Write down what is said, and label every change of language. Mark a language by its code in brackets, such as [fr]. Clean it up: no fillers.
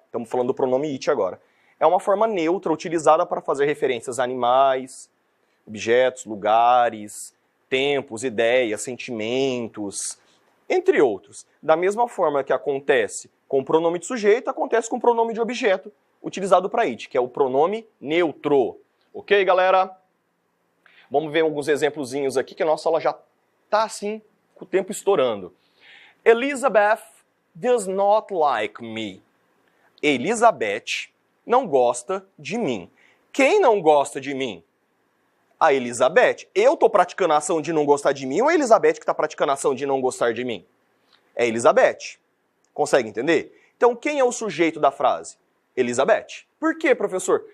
[pt] Estamos falando do pronome it agora. É uma forma neutra utilizada para fazer referências a animais, objetos, lugares, tempos, ideias, sentimentos, entre outros. Da mesma forma que acontece com o pronome de sujeito, acontece com o pronome de objeto, utilizado para it, que é o pronome neutro. Ok, galera? Vamos ver alguns exemplozinhos aqui, que a nossa aula já está assim, com o tempo estourando. [en] Elizabeth does not like me. [pt] Elizabeth não gosta de mim. Quem não gosta de mim? A Elizabeth. Eu estou praticando a ação de não gostar de mim ou a Elizabeth que está praticando a ação de não gostar de mim? É a Elizabeth. Consegue entender? Então, quem é o sujeito da frase? Elizabeth. Por quê, professor?